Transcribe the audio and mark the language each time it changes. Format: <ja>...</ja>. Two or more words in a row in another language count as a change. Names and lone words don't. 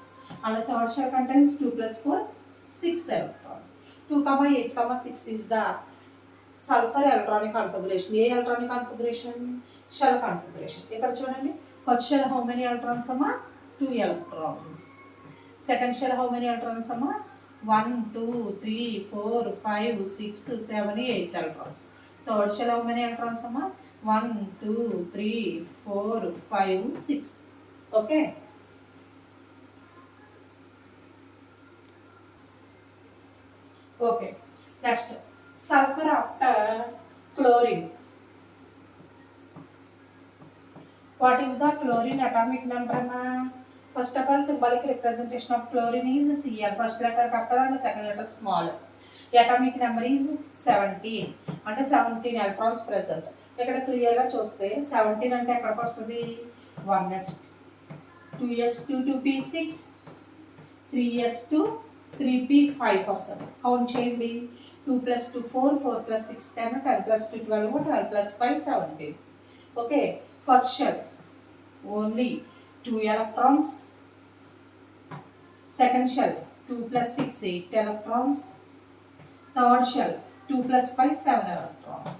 <en>And the third shell contains 2 plus 4, 6 electrons. 2, 8, 6 is the sulfur electronic configuration. A electronic configuration? Shell configuration.</en> <te>ఇక్కడ చూడండి.</te> <en>First shell how many electrons? 2 electrons. Second shell how many electrons? 1, 2, 3, 4, 5, 6, 7, 8 electrons. Third shell how many electrons? 1, 2, 3, 4, 5, 6. Okay. Okay. Next, sulfur after chlorine. What is the chlorine atomic number? First of all, symbolic representation of chlorine is Cl. First letter capital and second letter small. The atomic number is 17. అంటే 17 electrons present.</en> <te>ఇక్కడ క్లియర్గా చూస్తే 17 అంటే ఎక్కడికి వస్తుంది?</te> <en>1s2, 2s2, 2p6, 3s2,</en> <te>3p5 వస్తుంది. కౌంట్ చేయండి.</te> <en>2 plus 2 4, 4 plus 6 10, 10 plus 2 12, 12 plus 5 17. Okay, first shell only 2 electrons. Second shell 2 plus 6 8 electrons. Third shell 2 plus 5 7 electrons.</en>